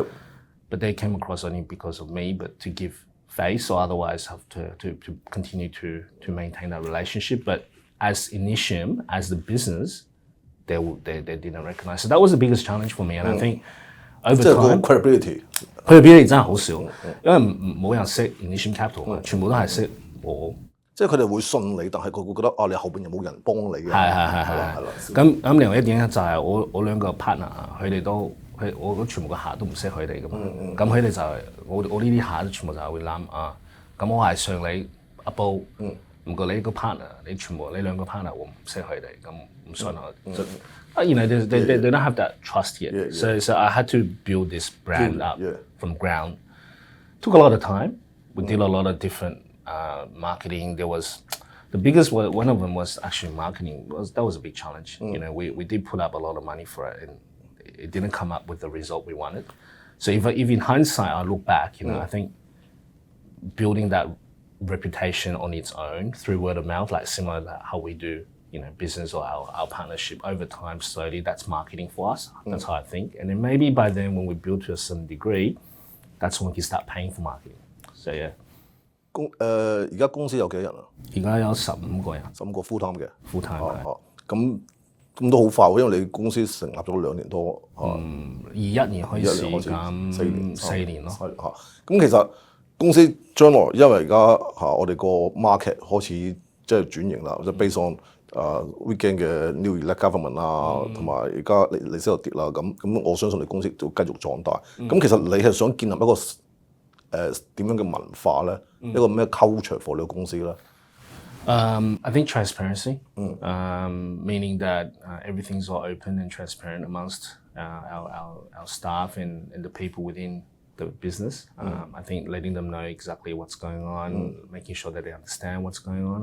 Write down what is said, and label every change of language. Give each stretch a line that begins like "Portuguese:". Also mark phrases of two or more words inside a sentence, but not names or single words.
English: But they came across only because of me, but to give face or otherwise have to continue to maintain that relationship. But as Initium, as the business, they didn't recognize. So that was the biggest challenge for me. And I think over time, credibility
Cantonese: 真係好少，因為冇人識 Initium Capital 嘛，全部都係識我。即係佢哋會信你，但係佢會覺得你後邊有冇人幫你嘅？係。咁另外一點咧就係我兩個 partner 佢哋都我全部個客都唔識佢哋噶嘛。咁佢哋就係我呢啲客都全部就係會諗咁我係上你阿布，唔過你個 partner， 你兩個 partner 我唔識佢哋，咁唔信我。
English: they don't have that trust yet. So I had to build this brand up from ground. Took a lot of time. We did a lot of different marketing. There was the biggest one of them was actually marketing. That was a big challenge. We did put up a lot of money for it, and it didn't come up with the result we wanted. So if in hindsight I look back, I think building that reputation on its own through word of mouth, like similar to how we do business or our partnership over time, slowly, that's marketing for us. That's how I think. And then maybe by then when we build to a certain degree, that's when we can start paying for marketing. So yeah.
Cantonese: 而家公司有幾多人啊？而家有15個人。 15個
English: full time
Cantonese: 嘅。
English: full time 係。
Cantonese: 咁都好快喎，因為你公司成立咗2年多。 21年開始，咁4年咯。咁其實公司將來因為而家我哋個 market 開始即係轉型啦，即係
English: based on weekend
Cantonese: 嘅
English: new elect government
Cantonese: 啦，同埋而家利息又跌啦，咁我相信你公司就繼續壯大。咁其實你係想建立一個點樣嘅文化咧？一個咩
English: culture for
Cantonese: 你個公司咧
English: ？I think transparency, meaning that everything's all open and transparent amongst our staff and the people within the business. I think letting them know exactly what's going on, making sure that they understand what's going on.